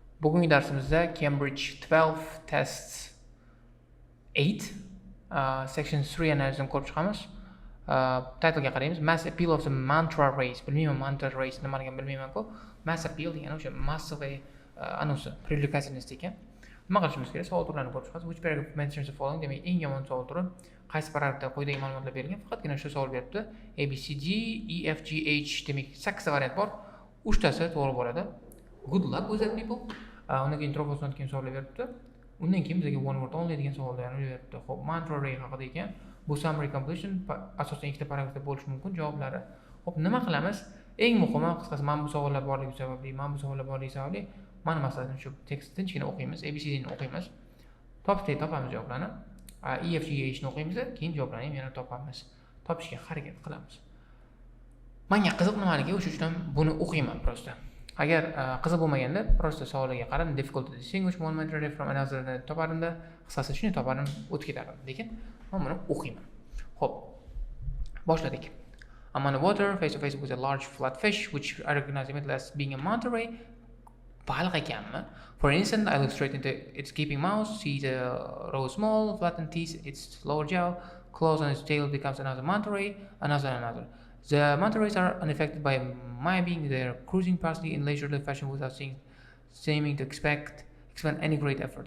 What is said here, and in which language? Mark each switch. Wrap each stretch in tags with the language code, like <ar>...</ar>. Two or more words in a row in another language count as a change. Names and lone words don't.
<uz>Bugungi darsimizda Cambridge 12 tests 8 section 3 analizini ko'rib chiqamiz. Title'ga qaraymiz.</uz> <en>Mass appeal of the mantra race.</en> <uz>Bilmayman,</uz> <en>mantra race</en> <uz>nimaligini bilmayman-ku.</uz> <en>Mass appeal</en> <uz>degani o'sha massive anonsi, привлекательность ekan. Nima qilishimiz kerak? Savol turlarini ko'rib chiqamiz.</uz> <en>Which paragraph mentions the following?</en> <uz>Demak, eng yomon savol turi qaysi paragrafda quyidagi ma'lumotlar berilgan? Faqatgina shu savol beribdi. A B C D E F G H demak 8 variant bor. 3 tasi to'g'ri bo'ladi.</uz> <en>Good luck with that people.</en> <uz>Undan keyin troposdan keyin savollar beribdi. Undan keyin bizga</uz> <en>one word only</en> <uz>degan savollarni beribdi. Xo'p,</uz> <en>mantra ray</en> <uz>haqida ekan. Bu</uz> <en>summary completion</en> <uz>asosan ikkita paragrafda bo'lishi mumkin javoblari. Xo'p, nima qilamiz? Eng muhimi, qisqasi, mana bu savollar borligi sababli, mana masalan shu tekstni tinchgina o'qiymiz, ABCDni o'qiymiz. Topamiz javoblarni. EFGHni o'qiymiz, keyin javoblarni ham yana topamiz. Topishga harakat qilamiz. Menga qiziq nimaligi, o'sha uchun buni o'qiyman prosta. Agar qiziq bo'lmaganda, prosta savoliga qarab,</uz> <en>difficult to distinguish one matter from another</en> <uz>ni toparimda, qisqasi shuni toparim, o'tib ketardim. Lekin men buni o'qiyman. Xo'p, boshladik.</uz> <en>I'm on the water, face to face with a large flat fish, which I recognize immediately as being a manta ray.</en> <uz>Ballik ekanmi?</uz> <en>For instance, I look straight into its gaping mouth, see the row small, flattened teeth, its lower jaw, claws on its tail becomes another manta ray, another. The manta rays are unaffected by my being there, cruising past in leisurely fashion without seeming to expend any great effort.</en>